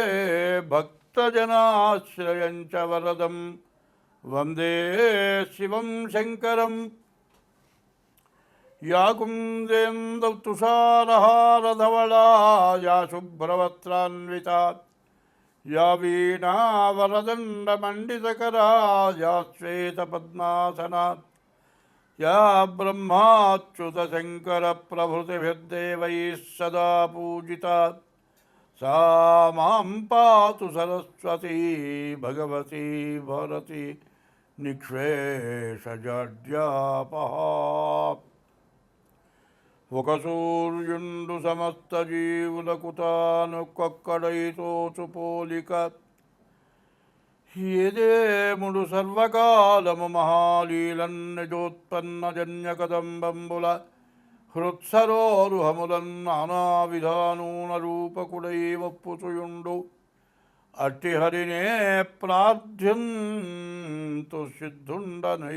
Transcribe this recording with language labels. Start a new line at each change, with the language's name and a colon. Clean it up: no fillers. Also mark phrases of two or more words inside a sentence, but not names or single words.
Sanskrit: భక్తజనాశ్రయం చ వరదం వందే శివం శంకరం యా కుందేందౌ తుషారహారధవళా యా శుభ్రవస్త్రాన్వితా యా వీణావరదండమండితకరా యా శ్వేతపద్మాసనా యా బ్రహ్మాచ్యుతశంకరప్రభృతిభిర్దేవైः సదా పూజితా सा मां पातु सरस्वती भगवती भरती
Telugu: निःशेषजाड्यापः ఒక సూర్యుండు సమస్త జీవులకుతానొక్కొక్కడైతోచు పోలిక ఏదేముడు సర్వకాలము మహాలీలన్నిజోత్పన్న జన్యకదంబంబుల హృత్సరోరుహములన్ నానావిధానూన రూపకుడై వప్పుచుయుండు అట్టి హరినే ప్రార్థ్యంతు సిద్ధుండనై.